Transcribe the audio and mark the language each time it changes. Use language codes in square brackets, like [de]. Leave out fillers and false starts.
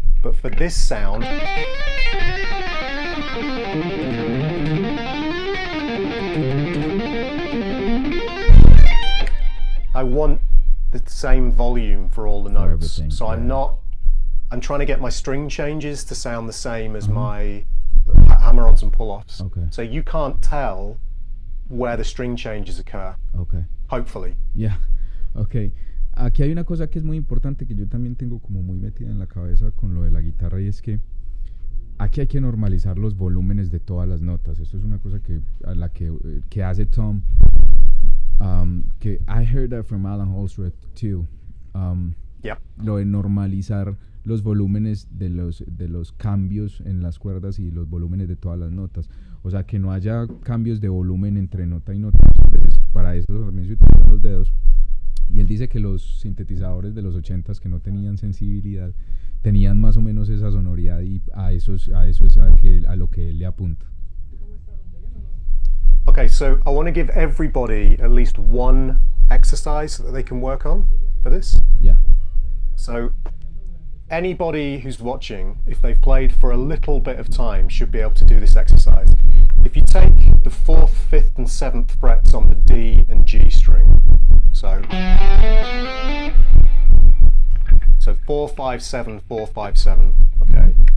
[en] But for this sound, I want the same volume for all the notes. everything, So yeah. I'm trying to get my string changes to sound the same as my hammer-ons and pull-offs. Okay. So you can't tell where the string changes occur, Okay. hopefully. [es] Ya, ok. Aquí hay una cosa que es muy importante que yo también tengo como muy metida en la cabeza con lo de la guitarra y es que aquí hay que normalizar los volúmenes de todas las notas. Esto es una cosa que hace Tom, que [en] I heard that from Alan Holsworth too. Yep. [es] Lo de normalizar los volúmenes de los cambios en las cuerdas y los volúmenes de todas las notas. O sea, que no haya cambios de volumen entre nota y nota. Muchas veces para eso también se utilizan los dedos. Y él dice que los sintetizadores de los 80s que no tenían sensibilidad tenían más o menos esa sonoridad y a eso es a lo que él le apunta. [en] Okay, so I want to give everybody at least one exercise that they can work on for this. Yeah. So anybody who's watching, if they've played for a little bit of time, should be able to do this exercise. If you take the 4th, 5th and 7th frets on the D and G string, so 4, 5, 7, 4, 5, 7, okay.